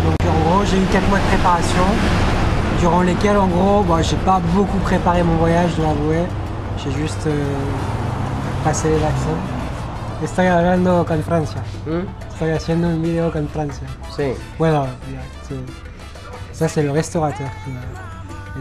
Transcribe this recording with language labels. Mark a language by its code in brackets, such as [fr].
[fr] Donc en gros, j'ai eu 4 mois de préparation, durant lesquels en gros, j'ai pas beaucoup préparé mon voyage, je dois avouer. J'ai juste passé les vaccins. [es] Estoy hablando con Francia. Estoy haciendo un video con Francia. Sí. [fr] Bueno, ça c'est le restaurateur qui m'a...